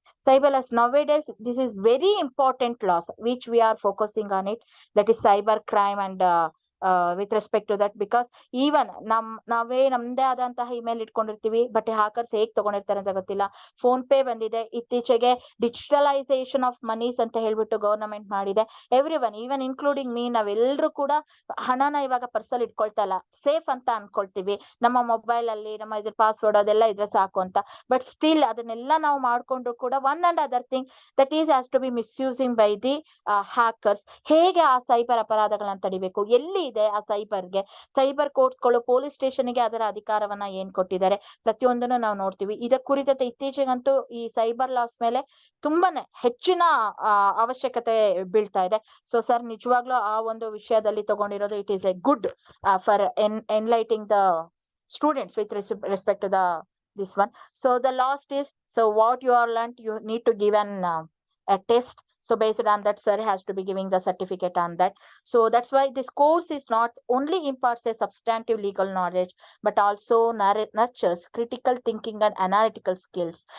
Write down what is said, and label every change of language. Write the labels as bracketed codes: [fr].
[en] Cyber laws nowadays, this is very important laws which we are focusing on it, that is cyber crime and with respect to that, because even [kn] ನಾವೇ ನಮ್ದೇ ಆದಂತಹ email ಇಟ್ಕೊಂಡಿರ್ತೀವಿ, [en] but hackers [kn] ಹೇಗ್ ತಗೊಂಡಿರ್ತಾರೆ ಅಂತ ಗೊತ್ತಿಲ್ಲ. Phone pay ಬಂದಿದೆ ಇತ್ತೀಚೆಗೆ, [en] digitalisation of monies [kn] ಅಂತ ಹೇಳ್ಬಿಟ್ಟು ಗವರ್ನಮೆಂಟ್ ಮಾಡಿದೆ. [en] every even including me, [kn] ನಾವೆಲ್ಲರೂ ಕೂಡ ಹಣನ ಇವಾಗ ಪರ್ಸಲ್ ಇಟ್ಕೊಳ್ತಾ ಇಲ್ಲ, ಸೇಫ್ ಅಂತ ಅನ್ಕೊಳ್ತೀವಿ, ನಮ್ಮ ಮೊಬೈಲ್ ಅಲ್ಲಿ ನಮ್ಮ ಇದ್ರ ಪಾಸ್ವರ್ಡ್ ಅದೆಲ್ಲ ಇದ್ರೆ ಸಾಕು ಅಂತ. [en] but still [kn] ಅದನ್ನೆಲ್ಲ ನಾವು ಮಾಡ್ಕೊಂಡ್ರು ಕೂಡ [en] One and other thing that is has to be misusing by the hackers. [kn] ಹೇಗೆ ಆ ಸೈಬರ್ ಅಪರಾಧಗಳನ್ನ ತಡಿಬೇಕು, ಎಲ್ಲಿ ಇದೆ ಆ ಸೈಬರ್ಗೆ, ಸೈಬರ್ ಕೋರ್ಟ್ಗಳು ಪೊಲೀಸ್ ಸ್ಟೇಷನ್ಗೆ ಅದರ ಅಧಿಕಾರವನ್ನ ಏನ್ ಕೊಟ್ಟಿದ್ದಾರೆ, ಪ್ರತಿಯೊಂದನ್ನು ನಾವು ನೋಡ್ತೀವಿ. ಇದ ಕುರಿತಂತೆ ಇತ್ತೀಚೆಗಂತೂ ಈ ಸೈಬರ್ ಲಾಸ್ ಮೇಲೆ ತುಂಬಾನೇ ಹೆಚ್ಚಿನ ಅವಶ್ಯಕತೆ ಬೀಳ್ತಾ ಇದೆ. [en] so sir, [kn] ನಿಜವಾಗ್ಲೂ ಆ ಒಂದು ವಿಷಯದಲ್ಲಿ ತಗೊಂಡಿರೋದು, [en] It is a good for enlightening the students with respect to the this one. So the last is, so what you are learned, you need to give a test. So based on that, sir has to be giving the certificate on that. So that's why this course is not only imparts a substantive legal knowledge, but also nurtures critical thinking and analytical skills.